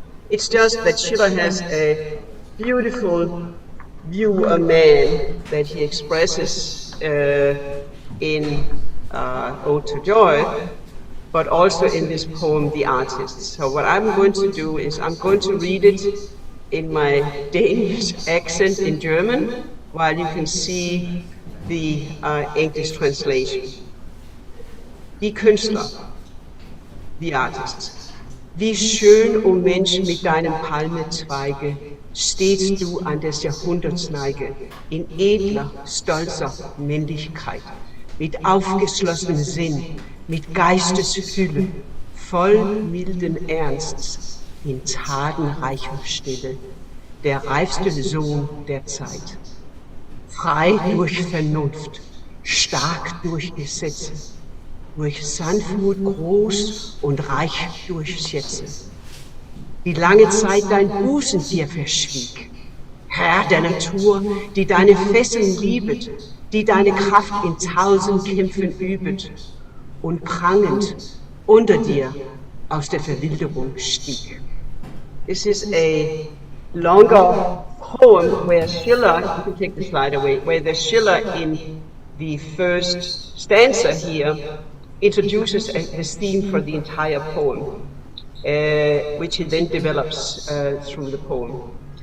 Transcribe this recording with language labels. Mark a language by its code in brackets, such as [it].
[en] It's just that Schiller has a beautiful view of man that he expresses in Ode to Joy, but also in this poem, The Artist. So what I'm going to do is I'm going to read it in my Danish accent in German, while you can see the English translation. [de] Die Künstler, [en] the artists. [de] Wie schön, o Mensch, mit deinem Palmezweige, stehst du an des Jahrhunderts Neige, in edler, stolzer Männlichkeit, mit aufgeschlossenem Sinn, mit Geistesfülle, voll milden Ernsts, in tatenreicher Stille, der reifste Sohn der Zeit. Frei durch Vernunft, stark durch Gesetze, durch Sanftmut groß und reich durch Schätze. Die lange Zeit dein Busen dir verschwieg, Herr der Natur, die deine Fesseln liebet, die deine Kraft in 1000 Kämpfen übet und prangend unter dir aus der Verwilderung stieg. [en] This is a longer poem where Schiller, you can take the slide away, where the Schiller in the first stanza here introduces this theme for the entire poem, which he then develops through the poem.